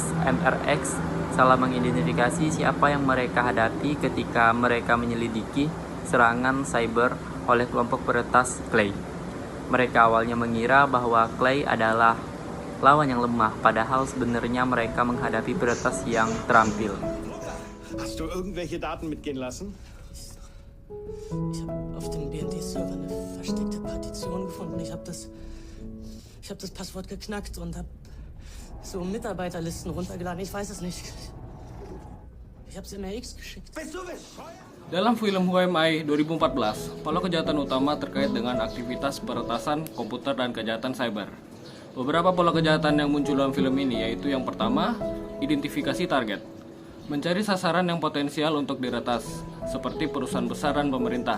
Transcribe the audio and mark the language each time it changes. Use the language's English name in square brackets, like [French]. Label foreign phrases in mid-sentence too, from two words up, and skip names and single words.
[Indonesian] MRX salah mengidentifikasi siapa yang mereka hadapi ketika mereka menyelidiki serangan cyber oleh kelompok peretas Clay. Mereka awalnya mengira bahwa Clay adalah lawan yang lemah, padahal sebenarnya mereka menghadapi peretas yang terampil. [German] Hast du irgendwelche Daten mitgehen lassen? Ich habe auf dem BND-Server eine versteckte Partition gefunden. Ich habe das Passwort geknackt und habe so Mitarbeiterlisten runtergeladen. Ich weiß es nicht. Ich habe es MRX geschickt. [Indonesian] Dalam film Who Am I 2014, pola kejahatan utama terkait dengan aktivitas peretasan komputer dan kejahatan cyber. Beberapa pola kejahatan yang muncul dalam film ini yaitu yang pertama, identifikasi target. Mencari sasaran yang potensial untuk diretas, seperti perusahaan besar dan pemerintah.